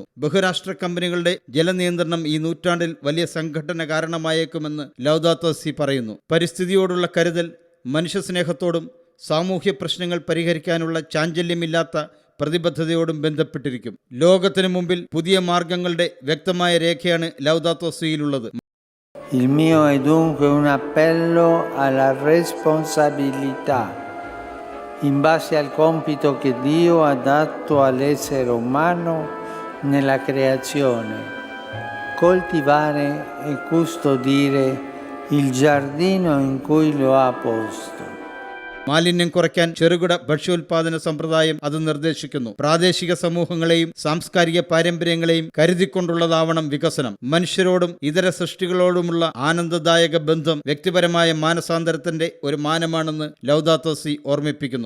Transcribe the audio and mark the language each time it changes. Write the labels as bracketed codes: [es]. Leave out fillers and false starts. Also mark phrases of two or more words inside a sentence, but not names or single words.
[ml] ബഹുരാഷ്ട്ര കമ്പനികളുടെ ജലനിയന്ത്രണം ഈ നൂറ്റാണ്ടിൽ വലിയ സംഘടന കാരണമായേക്കുമെന്ന് ലൗദാത്തോ സി പറയുന്നു. പരിസ്ഥിതിയോടുള്ള കരുതൽ മനുഷ്യസ്നേഹത്തോടും സാമൂഹ്യ പ്രശ്നങ്ങൾ പരിഹരിക്കാനുള്ള ചാഞ്ചല്യമില്ലാത്ത പ്രതിബദ്ധതയോടും ബന്ധപ്പെട്ടിരിക്കും. ലോകത്തിനു മുമ്പിൽ പുതിയ മാർഗങ്ങളുടെ വ്യക്തമായ രേഖയാണ് ലൗദാത്തോ സിയിലുള്ളത്. [it] Il mio è dunque un appello alla responsabilità in base al compito che Dio ha dato all'essere umano nella creazione, coltivare e custodire il giardino in cui lo ha posto. [ml] മാലിന്യം കുറയ്ക്കാൻ ചെറുകിട ഭക്ഷ്യോൽപാദന സമ്പ്രദായം അത് നിർദ്ദേശിക്കുന്നു. പ്രാദേശിക സമൂഹങ്ങളെയും സാംസ്കാരിക പാരമ്പര്യങ്ങളെയും കരുതിക്കൊണ്ടുള്ളതാവണം വികസനം. മനുഷ്യരോടും ഇതര സൃഷ്ടികളോടുമുള്ള ആനന്ദദായക ബന്ധം വ്യക്തിപരമായ മാനസാന്തരത്തിന്റെ ഒരു മാനമാണെന്ന് ലൗദാത്തോ സി ഓർമ്മിപ്പിക്കുന്നു.